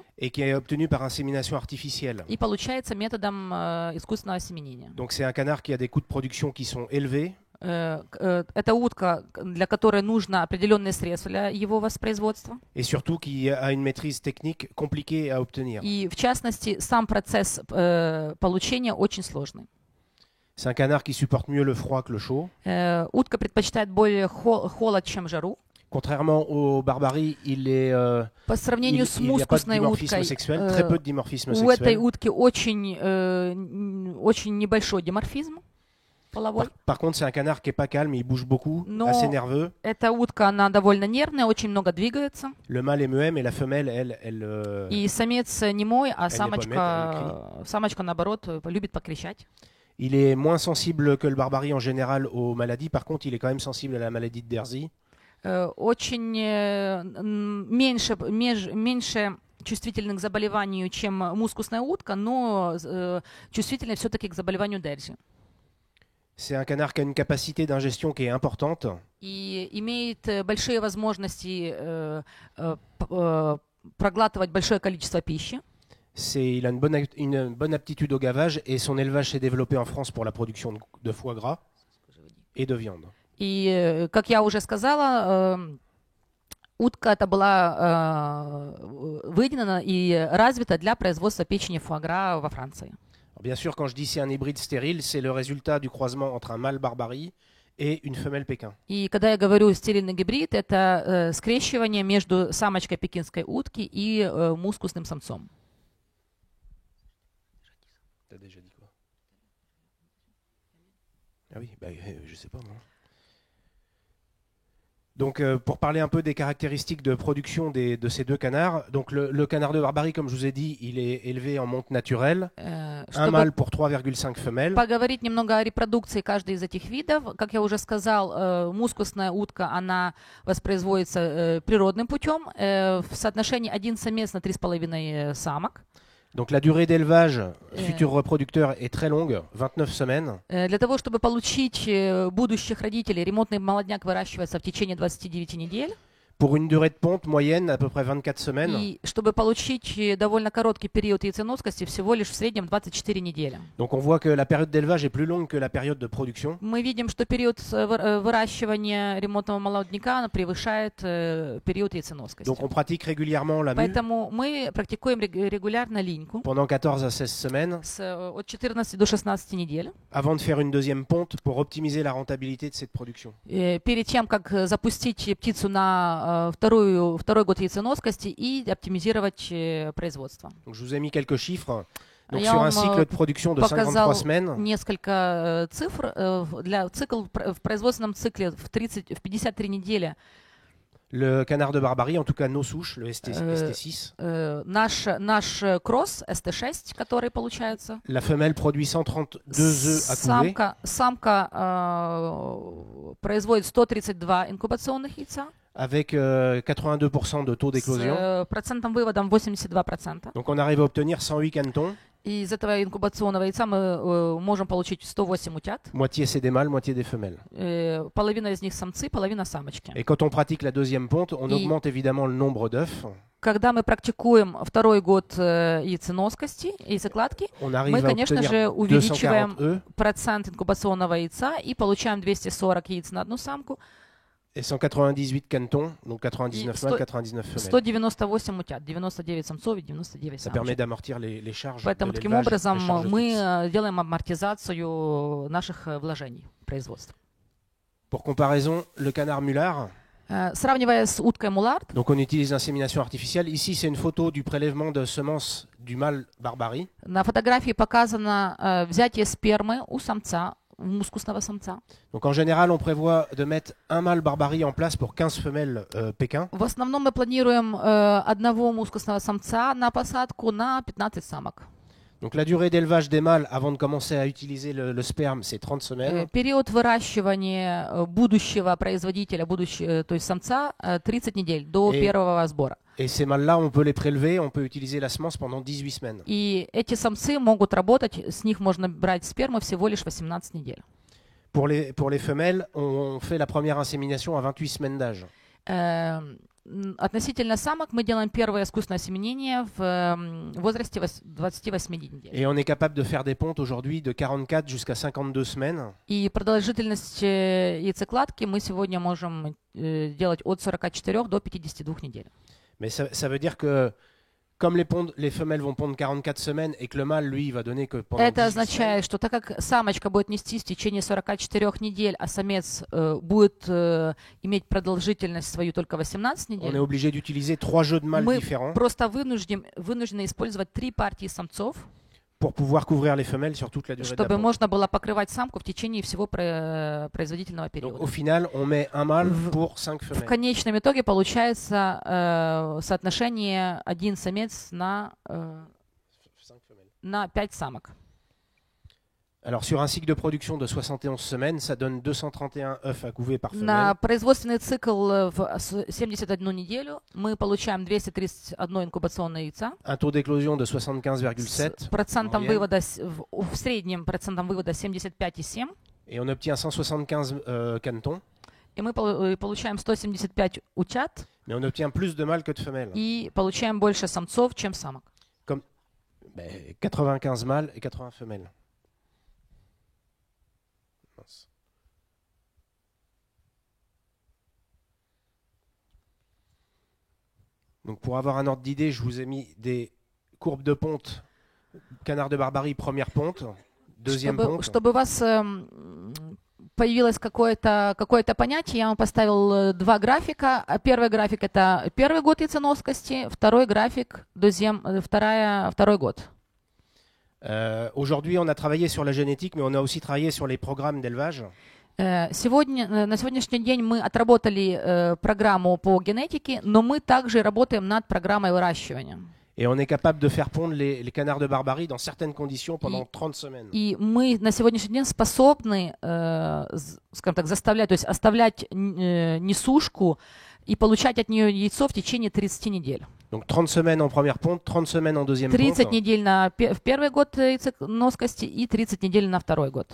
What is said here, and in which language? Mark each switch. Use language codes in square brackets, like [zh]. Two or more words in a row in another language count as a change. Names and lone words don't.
[fr] Et qui est obtenu par insémination artificielle. [ru] И получается методом искусственного осеменения. [fr] Donc c'est un canard qui a des coûts de production qui sont élevés. [ru] Это утка, для которой нужно определенные средства для его воспроизводства. [fr] Et surtout qui a une maîtrise technique compliquée à obtenir. [ru] И в частности, сам процесс получения очень сложный. [fr] C'est un canard qui supporte mieux le froid que le chaud. [ru] Утка предпочитает более холод, чем жару. [fr] Contrairement au Barbarie, [ru] По сравнению с [fr] il n'y a pas de [ru] мускусной [fr] dimorphisme [ru] уткой, [fr] sexuel, très peu de dimorphisme [ru] у этой [fr] sexuel. [ru] утки очень небольшой диморфизм половой. [fr] Par contre, c'est un canard qui est pas calme, il bouge beaucoup, [ru] Но [fr] assez nerveux. [ru] эта утка, она довольно нервная, очень много двигается. [fr] Le mâle est muet, mais la femelle, elle [ru] И самец немой, а [fr] elle n'est pas muette, [ru] самочка, наоборот, любит покричать. [fr] il est moins sensible que le Barbarie en général aux maladies. Par contre, il est quand même sensible à la maladie de Dersey. [ru] Очень меньше чувствительных к заболеванию, чем мускусная утка, но чувствительный все-таки к заболеванию Дерзи. [fr] C'est un canard qui a une capacité d'ingestion qui est importante. [ru] И имеет большие возможности проглатывать большое количество пищи. [fr] Il a une bonne aptitude au gavage et son élevage s'est développé en France pour la production de foie gras et de viande. [ru] И, как я уже сказала, утка эта была выделена и развита для производства печени фуагра во Франции. [fr] Alors, bien sûr, quand je dis c'est un hybride stérile, c'est le résultat du croisement entre un mâle Barbarie et une femelle Pékin. [ru] И когда я говорю стерильный гибрид, это скрещивание между самочкой пекинской утки и мускусным самцом. [fr] T'as déjà dit quoi? Ah oui, je sais pas moi. Donc, pour parler un peu des caractéristiques de production de ces deux canards, donc le canard de Barbarie, comme je vous ai dit, il est élevé en monte naturelle, un mâle pour 3,5 femelles. [ru] Поговорить немного о репродукции каждой из этих видов. Как я уже сказал, мускусная утка, она воспроизводится природным путем в соотношении 1 самец на 3,5 самок. [fr] Donc la durée d'élevage futur reproducteur est très longue, 29 semaines. [ru] Для того, чтобы получить будущих родителей, ремонтный молодняк выращивается в течение 29 недель. [fr] Pour une durée de ponte moyenne, à peu près 24 semaines. [ru] И чтобы получить довольно короткий период яйценоскости, всего лишь в среднем 24 недели. [fr] Donc on voit que la période d'élevage est plus longue que la période de production. [ru] Мы видим, что период выращивания ремонтного молодняка превышает период яйценоскости. [fr] Donc on pratique régulièrement la mue. [ru] Поэтому мы практикуем регулярно линьку. [fr] Pendant 14 à 16 semaines. [ru] От 14 до 16 недель. [fr] Avant de faire une deuxième ponte pour optimiser la rentabilité de cette production. [ru] Перед тем, как запустить птицу на второй год яйценоскости и оптимизировать производство. [fr] Donc, je vous ai mis quelques chiffres. Donc, sur un cycle de production de 53 semaines, [ru] несколько цифр. В производственном цикле в 53 недели [fr] le canard de Barbarie, en tout cas nos souches, le ST6, [ru] наш кросс ST6, который получается, [fr] la femelle produit 132 œufs à couver. [ru] Самка производит 132 инкубационных яйца. [fr] Avec 82% de taux d'éclosion. [ru] С процентом выводом 82%. [fr] Donc on arrive à obtenir 108 canetons. [ru] И из этого инкубационного яйца мы можем получить 108 утят. [fr] Moitié c'est des mâles, moitié des femelles. [ru] Половина из них самцы, половина самочки. [fr] Et quand on pratique la deuxième ponte, on augmente évidemment le nombre d'œufs. [ru] Когда мы практикуем второй год яйценоскости, яйцекладки, мы, конечно же, увеличиваем процент инкубационного яйца и получаем 240 яиц на одну самку. [fr] Et 198 canetons, donc 99 mâles, 99 femelles. [ru] 198 утят, 99 самцов и 99 [fr] Ça [ru] самочек. [fr] permet d'amortir les charges. [ru] Поэтому таким образом мы делаем амортизацию наших вложений в производство. [fr] Pour comparaison, le canard mulard. [ru] Сравнивая с уткой мулард. [fr] Donc on utilise l'insémination artificielle. Ici, c'est une photo du prélèvement de semences du mâle Barbarie. [ru] На фотографии показано взятие спермы у самца. Мускусного самца. [fr] Donc en général, on prévoit de mettre un mâle Barbarie en place pour 15 femelles Pékin. [ru] В основном мы планируем одного мускусного самца на посадку на 15 самок. [fr] Donc la durée d'élevage des mâles avant de commencer à utiliser le sperme, c'est 30 semaines. [ru] Период выращивания будущего производителя, то есть самца, 30 недель до первого сбора. [fr] Et ces mâles-là, on peut les prélever, on peut utiliser la semence pendant 18 semaines. [ru] И эти самцы могут работать, с них можно брать сперму всего лишь 18 недель. [fr] Pour les femelles, on fait la première insémination à 28 semaines d'âge. [ru] Относительно самок мы делаем первое искусственное осеменение в возрасте 28 недель. [fr] Et on est capable de faire des pontes aujourd'hui de 44 jusqu'à 52 semaines. [ru] И продолжительность яйцекладки мы сегодня можем делать от 44 до 52 недель. [fr] Mais ça veut dire que comme les femelles vont pondre 44 semaines et que le mâle, lui, va donner que pendant [ru] Это 18 означает, что так как самочка будет нестись в течение 44 недель, а самец будет иметь продолжительность свою только 18 [fr] on est [ru] недель, [fr] obligé d'utiliser 3 jeux de mâles [ru] мы [fr] différents [ru] просто вынуждены использовать 3 партии самцов, [fr] pour pouvoir couvrir les femelles sur toute la durée de la [ru] чтобы [fr] ponte. [ru] можно было покрывать самку в течение всего производительного [fr] Donc, [ru] периода. [fr] au final, on met un mâle pour 5 [ru] В [fr] femelles. [ru] конечном итоге получается соотношение 1 самец на 5 самок. [fr] Alors, sur un cycle de production de 71 semaines, ça donne 231 œufs à couver par [ru] На [fr] femelle. [ru] производственный цикл в 71 неделю мы получаем 231 инкубационное яйца. [fr] Un taux d'éclosion de [ru] С 75,7 процентом [fr] moyenne. [ru] вывода, в среднем процентом вывода 75,7. [fr] Et on obtient 175 canetons, [ru] И мы получаем 175 утят [fr] mais on obtient plus de mâles que de femelles. [ru] и получаем больше самцов, чем самок. [fr] 95 mâles et 80 femelles. Mince. Donc pour avoir un ordre d'idée, je vous ai mis des courbes de ponte. Canard de Barbarie, première ponte, deuxième ponte. [ru] Чтобы у вас появилось какое-то понятие, я вам поставил 2 графика. Первый график — это первый год яйценоскости, второй график — второй год. [fr] Aujourd'hui, on a travaillé sur la génétique, mais on a aussi travaillé sur les programmes d'élevage. [ru] На сегодняшний день мы отработали программу по генетике, но мы также работаем над программой выращивания. [fr] Et on est capable de faire pondre les canards de Barbarie dans certaines conditions pendant 30 semaines. [ru] И мы на сегодняшний день способны, скажем так, заставлять, то есть оставлять несушку и получать от нее яйцо в течение 30 недель. [fr] Donc 30 semaines en première ponte, 30 semaines en deuxième [ru] 30 [fr] ponte, [ru] недель в первый год яйценоскости и 30 недель на второй год.